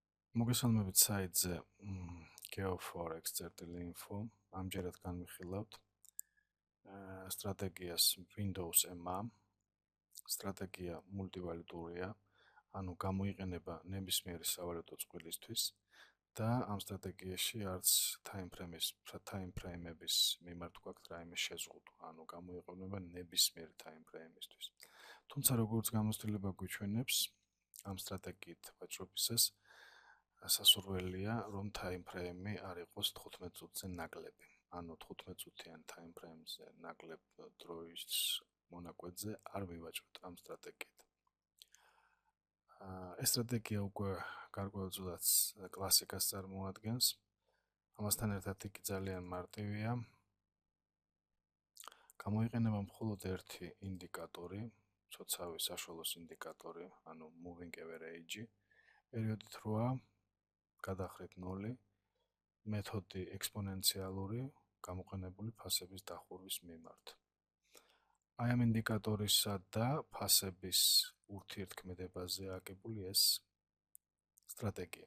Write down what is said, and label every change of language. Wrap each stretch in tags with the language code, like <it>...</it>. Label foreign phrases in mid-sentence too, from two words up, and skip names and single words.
<ka>მოგესალმებით საიტზე geoforex.info. ამჯერად განვიხილავთ სტრატეგიას Windows MA. სტრატეგია მულტივალუტურია, ანუ გამოიყენება ნებისმიერი სავალუტო წყვილისთვის და ამ სტრატეგიაში არც</ka> <en>time frame-ების</en> <ka>მიმართ გვაქვს რაიმე შეზღუდვა, ანუ გამოიყენება ნებისმიერი</ka> <en>time frame-ისთვის.</en> <ka>თუმცა როგორც გამოცდილება გვიჩვენებს, ამ სტრატეგიით ვაჭრობისას სასურველია, რომ</ka> <en>time frame-ი</en> <ka>არ იყოს 15 წუთზე ნაკლები. ანუ 15 წუთიან</ka> <en>time frame-ზე</en> <ka>ნაკლებ დროის მონაკვეთზე არ მივაჭროთ ამ სტრატეგიით. ეს სტრატეგია უკვე გარკვეულწილად კლასიკას წარმოადგენს. ამასთან ერთად იგი ძალიან მარტივია. გამოიყენება მხოლოდ ერთი ინდიკატორი, ცოცავი საშუალოს ინდიკატორი, ანუ</ka> <en>moving average,</en> <ka>პერიოდით 8, გადახრით 0, მეთოდი ექსპონენციალური, გამოყენებული ფასების დახურვის მიმართ. აი ამ ინდიკატორისა და ფასების ურთიერთქმედებაზე აგებული ეს სტრატეგია.</ka>